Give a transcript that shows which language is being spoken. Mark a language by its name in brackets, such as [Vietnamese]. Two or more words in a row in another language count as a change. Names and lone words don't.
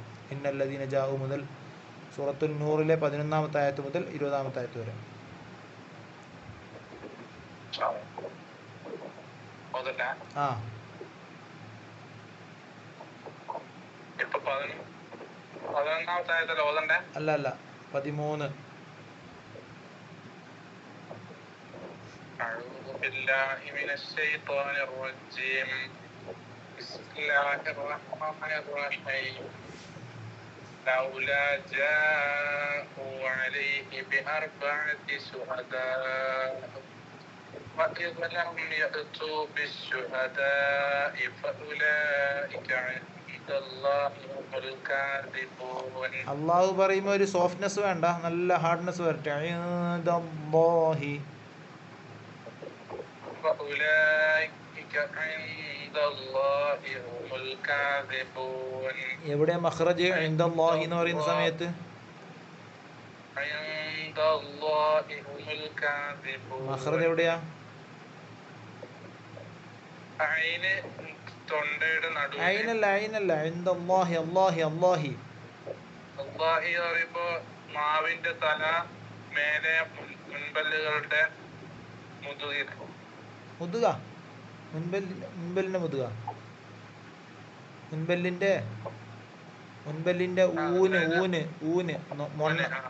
[Arabic] إن الذين جاءوا [Malayalam] മുതൽ സൂറത്തുൻ നൂറിലെ 11-ാമത്തെ ആയത്ത് മുതൽ 20-ാമത്തെ ആയത്ത് വരെ. ആ അല്ല 13. [Arabic] أعوذ بالله من الشيطان الرجيم بسم الله الرحمن الرحيم لولا جاءوا عليه بأربعة شهداء وإذ لم يأتوا بالشهداء فأولئك عند الله هم الكاذبون. [Malayalam] അള്ളാഹു പറയുമ്പോൾ ഒരു സോഫ്റ്റ്നെസ് വേണ്ട, നല്ല ഹാർഡ്നെസ് വരട്ടെ. [Arabic] عند الله فأولئك عند الله هم الكاذبون. [Malayalam] എവിടെ മഖ്റജ് [Arabic] عند الله [Malayalam] എന്ന് പറയുന്ന സമയത്ത്? [Arabic] عند الله هم الكاذبون. [Malayalam] മഖ്റജ് എവിടെയാ? ഐന് തൊണ്ടയുടെ നടുവിൽ. ഐനല്ല [Arabic] عند الله الله [Malayalam] അല്ലാഹി പറയുമ്പോ നാവിന്റെ തല മേലെ മുൻപല്ലുകളുടെ മുതുക, മുൻപല്ലിന്റെ മുതുക, മുൻപല്ലിന്റെ ഊന് മൊണ്ണ.